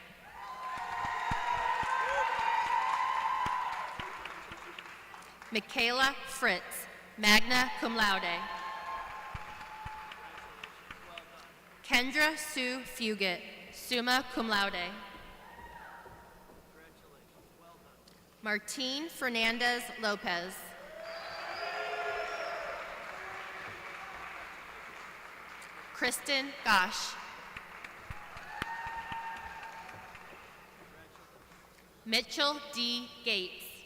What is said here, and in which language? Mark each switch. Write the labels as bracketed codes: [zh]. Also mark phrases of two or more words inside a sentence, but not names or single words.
[en] Michaela Fritz, [la] magna cum laude. [en] Kendra Sue Fugit, [la] summa cum laude. [en] Martine Fernandez Lopez. Kristen Gosh. Mitchell D. Gates.